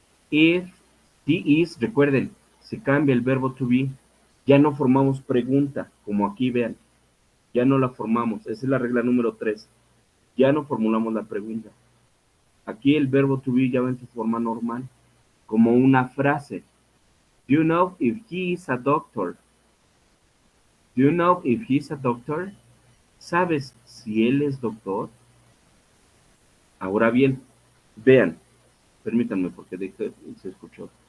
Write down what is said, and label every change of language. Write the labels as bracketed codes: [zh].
[en] If he is, [es] recuerden, se cambia el verbo to be. Ya no formamos pregunta, como aquí vean. Ya no la formamos. Esa es la regla número 3. Ya no formulamos la pregunta. Aquí el verbo to be ya va en su forma normal, como una frase. [en] Do you know if he is a doctor? Do you know if he is a doctor? [es] ¿Sabes si él es doctor? Ahora bien, vean, permítanme porque se escuchó.